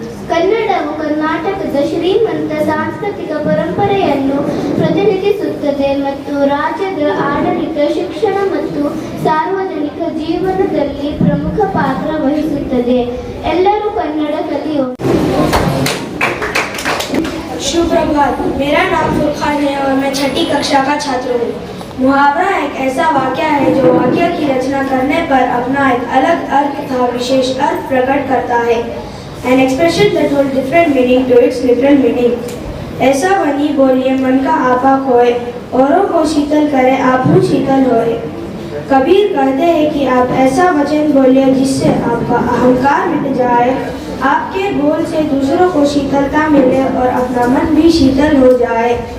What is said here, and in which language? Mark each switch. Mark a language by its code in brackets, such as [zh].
[kn] ಕನ್ನಡವು ಕರ್ನಾಟಕದ ಶ್ರೀಮಂತ ಸಾಂಸ್ಕೃತಿಕ ಪರಂಪರೆಯನ್ನು ಪ್ರತಿನಿಧಿಸುತ್ತದೆ ಮತ್ತು ರಾಜ್ಯದ ಆಡಳಿತ, ಶಿಕ್ಷಣ ಮತ್ತು ಸಾರ್ವಜನಿಕ ಜೀವನದಲ್ಲಿ ಪ್ರಮುಖ ಪಾತ್ರ ವಹಿಸುತ್ತದೆ. ಎಲ್ಲರೂ ಕನ್ನಡ ಕಲಿಯೋಣ. [hi] सुप्रभात, मेरा नाम फुरखान है और मैं 6ठी कक्षा का छात्र हूँ। मुहावरा एक ऐसा वाक्य है जो वाक्य की रचना करने पर अपना एक अलग अर्थ तथा विशेष अर्थ प्रकट करता है। [en] An expression that holds different meaning to its literal meaning. [hi] ऐसा बनी बोलिए मन का आपा खोए, औरों को शीतल करे आप शीतल होए। कबीर कहते हैं कि आप ऐसा वचन बोलिए जिससे आपका अहंकार मिट जाए, आपके बोल से दूसरों को शीतलता मिले और अपना मन भी शीतल हो जाए।